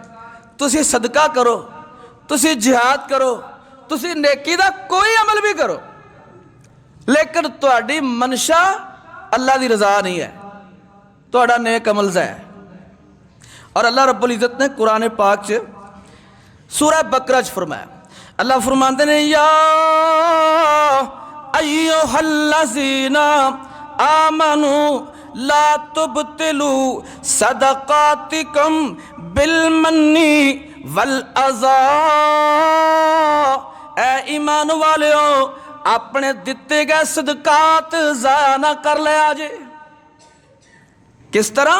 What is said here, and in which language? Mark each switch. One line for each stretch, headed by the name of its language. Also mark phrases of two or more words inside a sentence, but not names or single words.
Punjabi: تسی صدقہ کرو، تسی جہاد کرو، تسی نیکی دا کوئی عمل بھی کرو، لیکن تہاڈی منشا اللہ دی رضا نہیں ہے، تہاڈا نیک عمل ہے. اور اللہ رب العزت نے قرآن پاک چ سورہ بقرہ چ فرمایا، اللہ فرماتے نے
Arabic: يا أيها الذين آمنوا لا تبطلوا صدقاتكم بالمن والأذى.
Punjabi: اے ایمان والے ہو، اپنے دتے گئے صدقات ضائع نہ کر لیا جے. کس طرح?